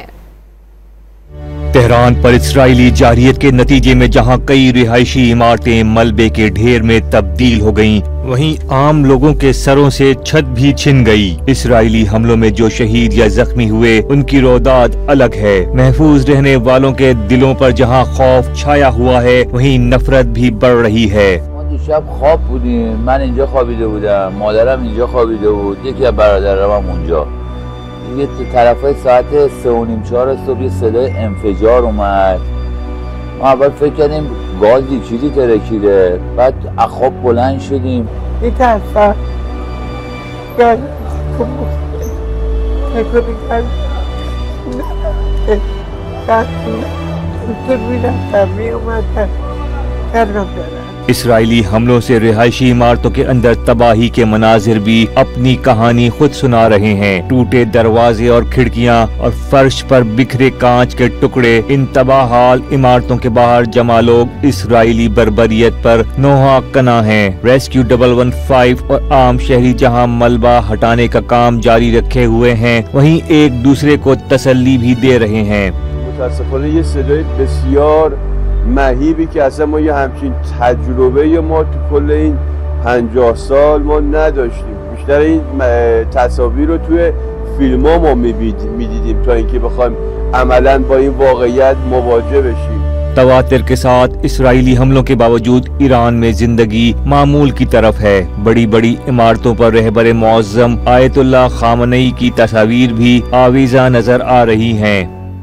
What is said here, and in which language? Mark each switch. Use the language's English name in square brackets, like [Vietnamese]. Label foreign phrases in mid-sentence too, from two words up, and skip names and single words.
[Urdu] تہران پر اسرائیلی جارحیت کے نتیجے میں جہاں کئی رہائشی عمارتیں ملبے کے ڈھیر میں تبدیل ہو گئیں، وہیں عام لوگوں کے سروں سے چھت بھی چھن گئی. اسرائیلی حملوں میں جو شہید یا زخمی ہوئے، ان کی روداد الگ ہے. محفوظ رہنے والوں کے دلوں پر جہاں خوف چھایا ہوا ہے، وہیں نفرت بھی بڑھ رہی ہے. [Persian] دیشب خواب بودیم، من اینجا خوابیده بودم، مادرم اینجا خوابیده بود، یکی از برادرام هم اونجا. یه طرفای ساعت 3:30-4 صبح یه صدای انفجار اومد. ما اول فکر کردیم گازی چیزی ترکیده، بعد از خواب بلند شدیم. میترسم [Urdu] اسرائیلی حملوں سے رہائشی عمارتوں کے اندر تباہی کے مناظر بھی اپنی کہانی خود سنا رہے ہیں. ٹوٹے دروازے اور کھڑکیاں اور فرش پر بکھرے کانچ کے ٹکڑے، ان تباہ حال عمارتوں کے باہر جمع لوگ اسرائیلی بربریت پر نوحہ کناں ہیں. ریسکیو 115 اور عام شہری جہاں ملبہ ہٹانے کا کام جاری رکھے ہوئے ہیں، وہیں ایک دوسرے کو تسلی بھی دے رہے ہیں. [Persian] مهیبی که اصلا ما یه همچین تجربه ما تو کل این 50 سال ما نداشتیم. بیشتر این تصاویر رو توی فیلم ها ما میدیدیم تا اینکه بخوایم عملا با این واقعیت مواجه بشیم। [Urdu] تواتر کے ساتھ اسرائیلی حملوں کے باوجود ایران میں زندگی معمول کی طرف ہے. بڑی بڑی عمارتوں پر رہبر معظم آیت اللہ خامنہ ای کی تصویر بھی آویزاں نظر آ رہی ہیں.